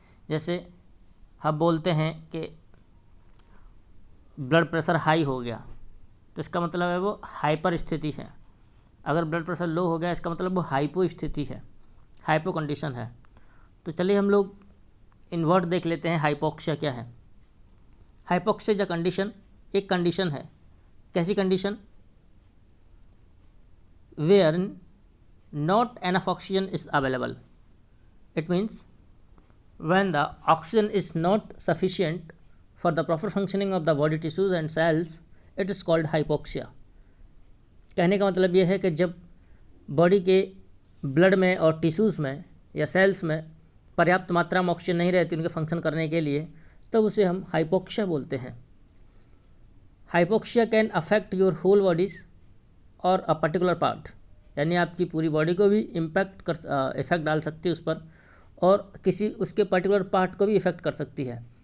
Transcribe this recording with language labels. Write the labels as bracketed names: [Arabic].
[Hindi] जैसे हम बोलते हैं कि ब्लड प्रेशर हाई हो गया, तो इसका मतलब है वो हाइपर स्थिति है। अगर ब्लड प्रेशर लो हो गया, इसका मतलब वो हाइपो स्थिति है, हाइपो कंडीशन है। तो चलिए हम लोग इन वर्ड देख लेते हैं, हाइपोक्सिया क्या है। हाइपोक्सिया जो कंडीशन, एक कंडीशन है। कैसी condition? [English] Where not enough oxygen is available. It means when the oxygen is not sufficient for the proper functioning of the body tissues and cells, it is called hypoxia. [Hindi] कहने का मतलब यह है कि जब बॉडी के ब्लड में और टिश्यूज़ में या सेल्स में पर्याप्त मात्रा में ऑक्सीजन नहीं रहती उनके फंक्शन करने के लिए, तब उसे हम हाइपोक्सिया बोलते हैं। Hypoxia can affect your whole bodies और अ पर्टिकुलर पार्ट, यानी आपकी पूरी बॉडी को भी इफ़ेक्ट डाल सकती है उस पर, और किसी उसके पर्टिकुलर पार्ट को भी इफ़ेक्ट कर सकती है।